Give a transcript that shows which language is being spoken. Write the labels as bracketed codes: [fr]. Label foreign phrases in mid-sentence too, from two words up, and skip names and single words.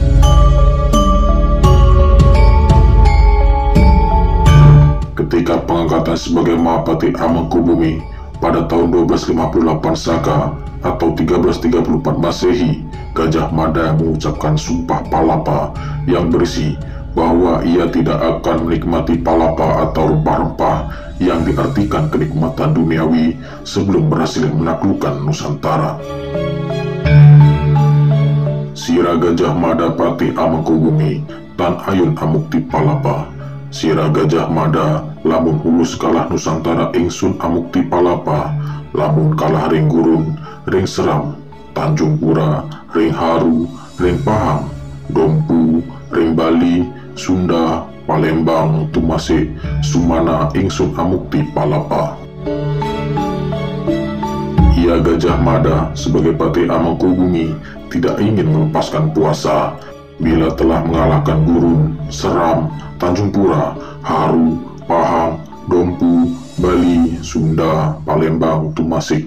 [id] Ketika pengangkatan sebagai Mahapati Amangkubumi pada tahun 1258 Saka atau 1334 Masehi, Gajah Mada mengucapkan sumpah palapa yang berisi bahwa ia tidak akan menikmati palapa atau rempah-rempah yang diartikan kenikmatan duniawi sebelum berhasil menaklukkan Nusantara. [kaw] Sira Gajah Mada Patih Amangkubumi Tan Ayun Amukti Palapa. Sira Gajah Mada lamun hulus kalah Nusantara ingsun Amukti Palapa, lamun kalah ring gurun, ring seram, Tanjung Pura, ring Haru, ring Pahang, Dompu, ring Bali, Sunda, Palembang, Tumasik, Sumana ingsun Amukti Palapa. [id] Ia Gajah Mada sebagai Patih Amangkubumi tidak ingin melepaskan puasa bila telah mengalahkan Gurun, Seram, Tanjung Pura, Haru, Pahang, Dompu, Bali, Sunda, Palembang, Tumasik.